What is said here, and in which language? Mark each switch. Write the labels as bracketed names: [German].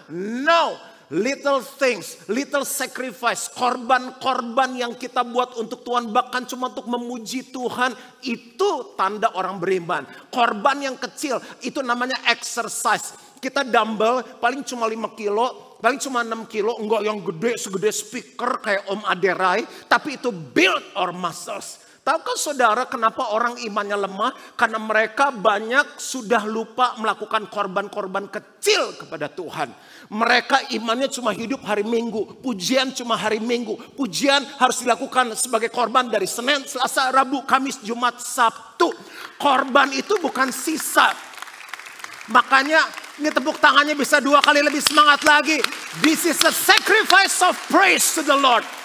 [English] No, little things, little sacrifice. [Indonesian] Korban-korban yang kita buat untuk Tuhan, bahkan cuma untuk memuji Tuhan, itu tanda orang beriman. Korban yang kecil, itu namanya exercise. Kita dumbbell paling cuma 5 kilo, paling cuma 6 kilo. Enggak yang gede, segede speaker kayak Om Aderai. Tapi itu [English] build our muscles. [Indonesian] Tahukah saudara kenapa orang imannya lemah? Karena mereka banyak sudah lupa melakukan korban-korban kecil kepada Tuhan. Mereka imannya cuma hidup hari Minggu. Pujian cuma hari Minggu. Pujian harus dilakukan sebagai korban dari Senin, Selasa, Rabu, Kamis, Jumat, Sabtu. Korban itu bukan sisa. Makanya ini tepuk tangannya bisa 2 kali lebih semangat lagi. [English] This is a sacrifice of praise to the Lord.